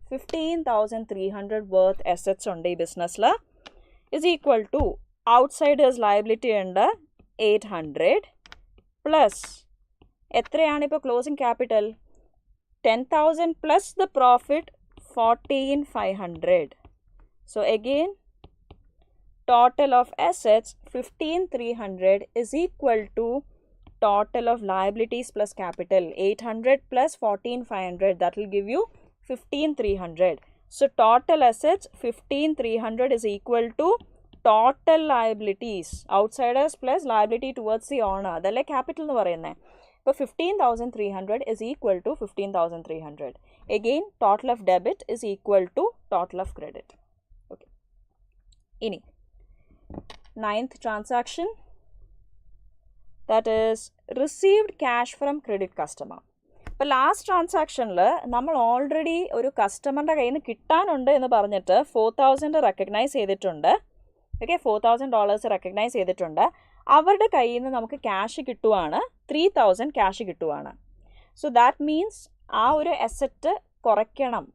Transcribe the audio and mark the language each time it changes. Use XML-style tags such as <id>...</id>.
<ml>15,300 worth assets ഉണ്ട് ഈ ബിസിനസ്സിൽ. Is equal to outsiders liability ഉണ്ട് 800 plus എത്രയാണിപ്പോൾ closing capital,</ml> <en>10,000 plus the profit 14,500. So again total of assets 15,300 is equal to total of liabilities plus capital 800 plus 14,500, that will give you 15,300. So total assets 15,300 is equal to total liabilities, outsiders plus liability towards the owner,</en> <ml>അതല്ലേ capital എന്ന് പറയുന്നത്.</ml> <en>അപ്പോൾ 15,300 is equal to 15,300. Again, total of debit is equal to total of credit. Okay. ഇനി 9th transaction, that is received cash from credit customer.</en> <ml>ഇപ്പോൾ last ട്രാൻസാക്ഷനിൽ നമ്മൾ already ഒരു കസ്റ്റമറിൻ്റെ കയ്യിൽ നിന്ന് കിട്ടാനുണ്ട് എന്ന് പറഞ്ഞിട്ട് 4,000 റെക്കഗ്നൈസ് ചെയ്തിട്ടുണ്ട്. ഓക്കെ, $4,000 റെക്കഗ്നൈസ് ചെയ്തിട്ടുണ്ട്. അവരുടെ കയ്യിൽ നിന്ന് നമുക്ക് cash കിട്ടുവാണ്, 3,000 cash കിട്ടുവാണ്. So that means ആ ഒരു അസറ്റ് കുറയ്ക്കണം.</ml>